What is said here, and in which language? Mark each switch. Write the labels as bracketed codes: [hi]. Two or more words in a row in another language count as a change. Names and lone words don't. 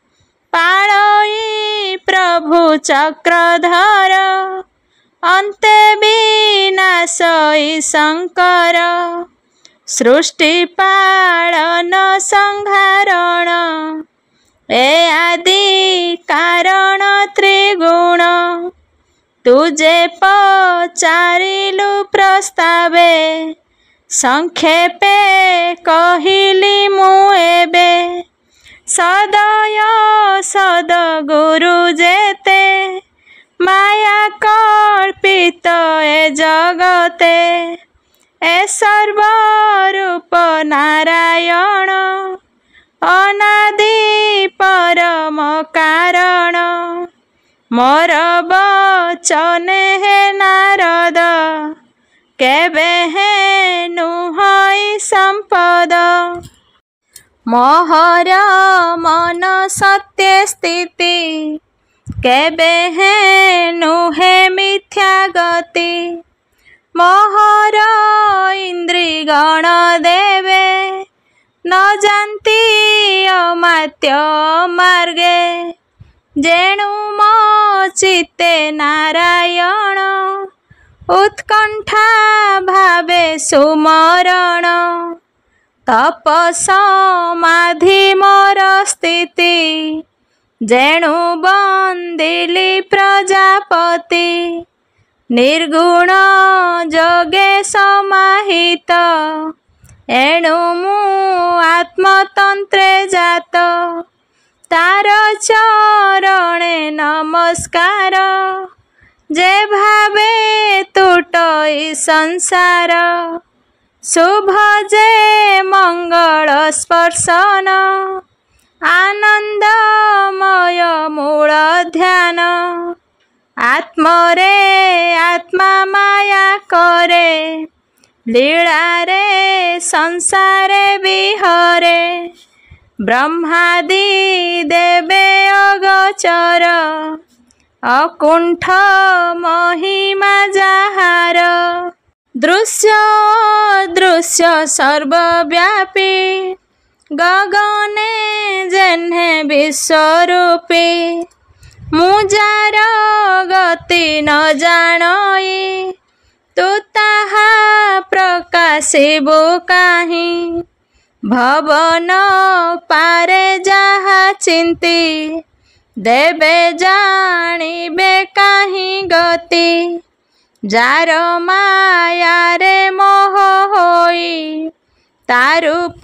[or] ପାଳଇ ପ୍ରଭୁ ଚକ୍ରଧର ଅନ୍ତେ ବିନାଶଇ ଶଙ୍କର ସୃଷ୍ଟି ପାଳନ ସଂହାରଣ ଏ ଆଦି କାରଣ ତ୍ରିଗୁଣ ତୁଝେ ପଚାରିଲୁ ପ୍ରସ୍ତାବେ ସଂକ୍ଷେପେ କହିଲି ମୁଏବେ ସଦୟ ସଦ୍‌ଗୁରୁ ଯେତେ ମାୟା କଳ୍ପିତ ଏ ଜଗତେ ଏ ସର୍ବରୂପ ନାରାୟଣ ଅନାଦି ପରମ କାରଣ ମୋର ବଚନ ହେ ନାରଦ କେବେ ହେ ନୁହଇ ସମ୍ପଦ ମୋହର ମନ ସତ୍ୟ ସ୍ଥିତି କେବେ ହେ ନୁହେ ମିଥ୍ୟା ଗତି ମୋହର ଇନ୍ଦ୍ରୀ ଗଣ ଦେବେ ନ ଜାଣନ୍ତି ଅମାତ୍ୟ ମାର୍ଗେ ଯେଣୁ ମୋ ଚିତ୍ତେ ନାରାୟଣ ଉତ୍କଣ୍ଠା ଭାବେ ସୁମରଣ ତପ ସମାଧି ମୋର ସ୍ଥିତି ଯେଣୁ ବନ୍ଦିଲି ପ୍ରଜାପତି ନିର୍ଗୁଣ ଯୋଗେ ସମାହିତ ଏଣୁ ମୁ ଆତ୍ମତନ୍ତ୍ରେ ଜାତ ତାର ଚରଣେ ନମସ୍କାର ଯେ ଭାବେ ତୁଟଇ ସଂସାର ଶୁଭ ଯେ ମଙ୍ଗଳ ସ୍ପର୍ଶନ ଆନନ୍ଦମୟ ମୂଳ ଧ୍ୟାନ ଆତ୍ମରେ ଆତ୍ମା ମାୟା କରେ ଲୀଳା ରେ ସଂସାରେ ବିହରେ ବ୍ରହ୍ମାଦି ଦେବେ ଅଗୋଚର ଅକୁଣ୍ଠ ମହିମା ଯାହାର ଦୃଶ୍ୟ ଦୃଶ୍ୟ ସର୍ବବ୍ୟାପୀ ଗଗନେ ଯେହ୍ନେ ବିଶ୍ୱରୂପୀ ମୁଜାର ଗତି ନ ଜାଣଇ ତୁ ତାହା ପ୍ରକାଶିବୁ କାହି ଭବନ ପାରେ ଯହା ଚିନ୍ତି ଦେବେ ଜାଣିବେ କାହି ଗତି ଯାର ମାୟା ରେ ମୋହ ହୋଇ ତାରୂପ